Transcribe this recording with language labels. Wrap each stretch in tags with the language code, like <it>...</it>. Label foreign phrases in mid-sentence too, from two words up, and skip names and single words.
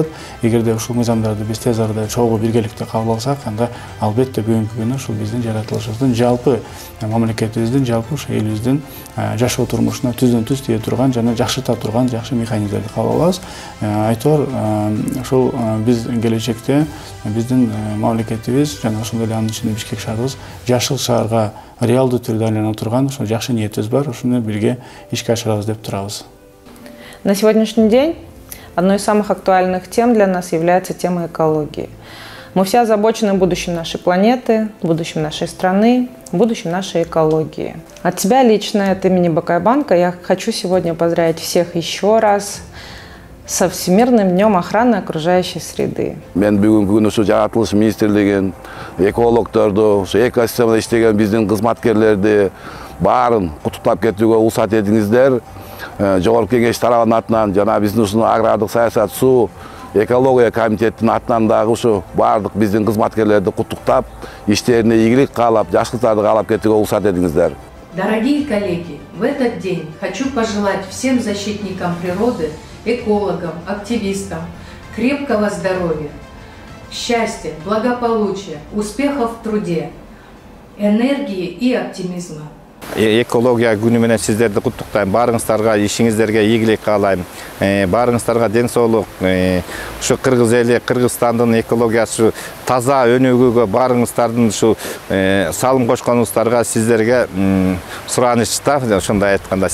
<ky>Эгерде ушул мыйзамдарды биз тез арада чогуу биргеликте кабыл алсак, анда албетте бүгүнкү күнү ушул биздин жаратылышыбыздын жалпы мамлекетибиздин, жалпы ушул элибиздин жашоо турмушуна түздөн-түз тие турган жана жакшырта турган жакшы механизмдерди кабыл алабыз. Айтор ушул биз келечекте биздин мамлекетибиз жана ошондой эле анын ичинде Бишкек шаарыбыз жашыл шаарга реалдуу түрдө айлана турган ошо жакшы ниетибиз бар, ошону бирге ишке ашырабыз деп турабыз.</ky> <ru>На сегодняшний день одной из самых актуальных тем для нас является тема экологии. Мы все озабочены будущим нашей планеты, будущим нашей страны, будущим нашей экологии. От себя лично, от имени Бакайбанка, я хочу сегодня поздравить всех еще раз со Всемирным днем охраны окружающей среды.</ru> <ky>Мен бүгүнкү күнү ушу жаратылыш министрлигин, экологдорду, ушу экосистемада иштеген биздин кызматкерлерди баарын куттуктап кетүүгө уруксат этиңиздер. Жогорку кеңеш тарабынын атынан жана биздин ушул агрардык саясат, суу, экология комитетинин атынан дагы ушу баардык биздин кызматкерлерди куттуктап, иштерине ийгилик каалап, жакшылыктарды каалап кетүүгө уруксат этиңиздер.</ky> <ru>Дорогие коллеги, в этот день хочу пожелать всем защитникам природы, экологам, активистам крепкого здоровья, счастья, благополучия, успехов в труде, энергии и оптимизма.</ru> <ky>Экология күнү менен сиздерди куттуктайм. Баарыңыздарга ишиңиздерге ийгилик каалайм. Баарыңыздарга ден соолук. Ушу Кыргыз эли, Кыргызстандын экологиясы таза өнүгүүгө баарыңыздардын ушу салым кошконуңуздарга сиздерге сураныч да, ошондой айтканда.</ky>